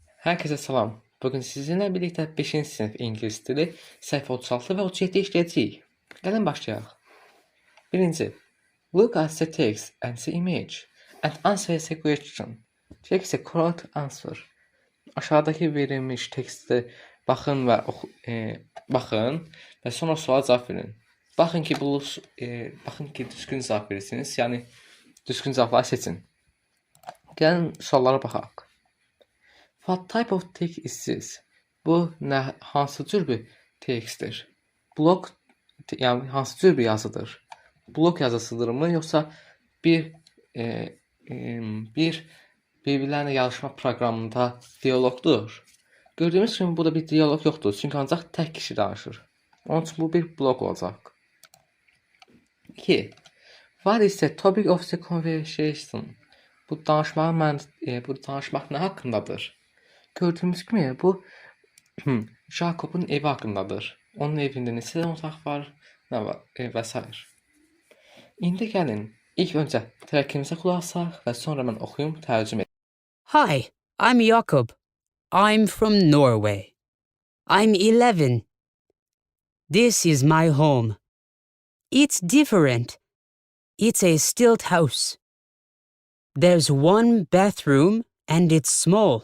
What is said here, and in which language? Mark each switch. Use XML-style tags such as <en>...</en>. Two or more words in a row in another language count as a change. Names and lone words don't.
<tr>Herkese salam. Bugün sizinle birlikte 5. sınıf İngiliz dili sayfa 36 ve 37 işleyeceğiz. Gelin başlayalım. Birinci.</tr> <en>Look at the text and the image and answer the question. Check the correct answer.</en> <tr>Aşağıdaki verilmiş tekste bakın ve bakın ve sonra suala cevap verin. Bakın ki düzgün cevap verirsiniz. Yani düzgün cevapları seçin.</tr> <az>Gelin suallara baxaq.</az> <en>What type of text is this?</en> <az>Bu hansı tür bir textdir? Blok yani hansı tür bir yazıdır?</az> <tr>Blok yazısıdır mı yoksa bir e, bir birbirlerine yarışma proqramında diyalogdur?</tr> <az>Gördüğümüz kimi burada bir diyalog yoxdur. Çünki ancaq tək kişi danışır. Onun üçün bu bir blok olacaq. 2.</az> <en>What is the topic of the conversation?</en> <az>Bu danışmaq nə haqqındadır?</az> <tr>Gördüğümüz gibi bu Jacob'un evi hakkındadır.</tr> <az>Onun evinde neçə otaq var, nə var vesaire. İndi gəlin ilk öncə tərkibimizə qulaq asaq və sonra mən oxuyum, tərcümə edeyim.</az> <en>Hi, I'm Jakob. I'm from Norway. I'm 11. This is my home. It's different. It's a stilt house. There's one bathroom and it's small.</en>